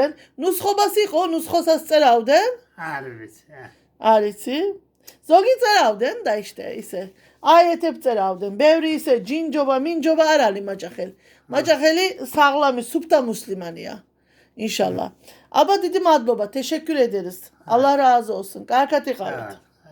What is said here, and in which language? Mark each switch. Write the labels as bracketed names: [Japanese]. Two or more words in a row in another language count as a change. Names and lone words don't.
[Georgian] ნუსხობას იყო, ნუსხოსაც წერავდნენ? არ ვიცი. არ იცი? ზოგი წერავდნენ და ისე აიეთებ წერავდნენ ბევრი ისე ჯინჯობა მინჯობა არ არის მაჭახელი მაჭახელი საღლამი სუფთა მუსლიმანია ინშალლა აბა დიდი მადლობა [Turkish] teşekkür ederiz Allah razı olsun [Georgian] კარგად იყავით